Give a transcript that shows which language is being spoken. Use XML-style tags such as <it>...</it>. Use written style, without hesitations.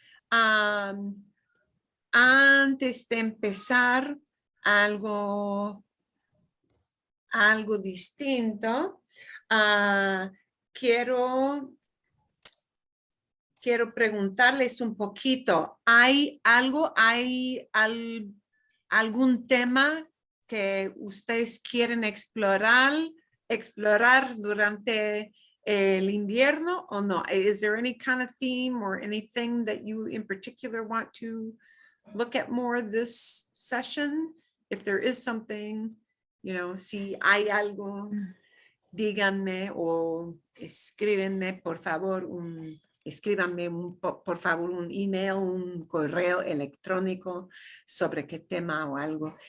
<es>Antes de empezar algo distinto, quiero preguntarles un poquito. ¿Hay algún tema que ustedes quieren explorar durante el invierno o no?</es> <en>Is there any kind of theme or anything that you in particular want to look at more this session?</en> <es>if there is something, si hay algo, díganme o escríbenme, por favor, escríbanme por favor un email, un correo electrónico sobre qué tema o algo.</es>